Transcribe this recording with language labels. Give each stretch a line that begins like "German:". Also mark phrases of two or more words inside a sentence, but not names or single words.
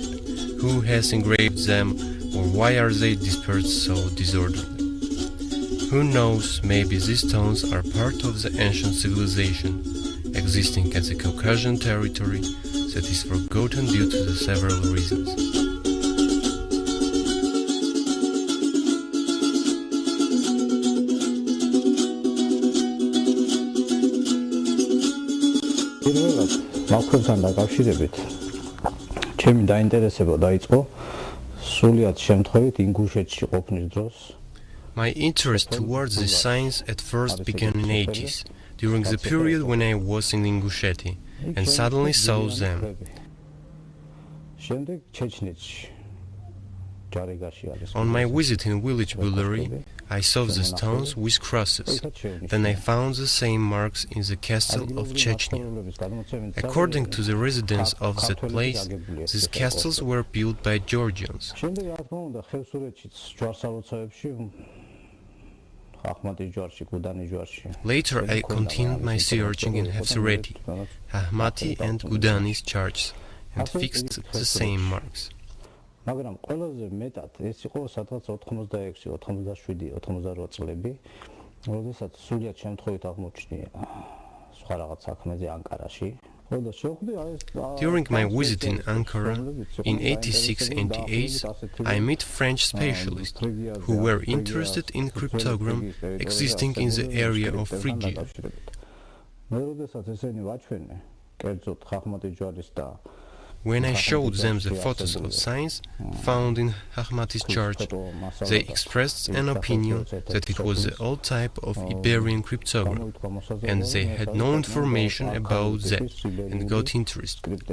English: Who has engraved them, or why are they dispersed so disorderly? Who knows, maybe these stones are part of the ancient civilization existing at the Caucasian territory that is forgotten due to the several reasons.
Georgian: მაქრობთან დაკავშირებით ჩემი დაინტერესება დაიწყო სრულიად შემთხვევით ინგუშეთში ყოფნის დროს.
English: My interest towards the science at first began in 80s, during the period when I was in Ingushetia, and suddenly saw them.
Georgian: შემდეგ ჩეჩნეთში
English: On my visit in village Bulari, I saw the stones with crosses. Then I found the same marks in the castle of Chechnya. According to the residents of that place, these castles were built by Georgians. Later I continued my searching in Hefsureti, Ahmati and Gudani's churches, and fixed the same marks.
Georgian: მაგრამ ყველაზე მეტად ეს იყო სადღაც 86-87-88 წლები, როდესაც სულიად შემთხვევით აღმოჩნდი სხვა რაღაც საქმეზე ანკარაში.
English: During my visit in Ankara in 86-88, I met French specialists who were interested in cryptogram existing in the area of Phrygia. When I showed them the photos of signs found in Ahmati's church, they expressed an opinion that it was the old type of Iberian cryptogram, and they had no information about that and got interested.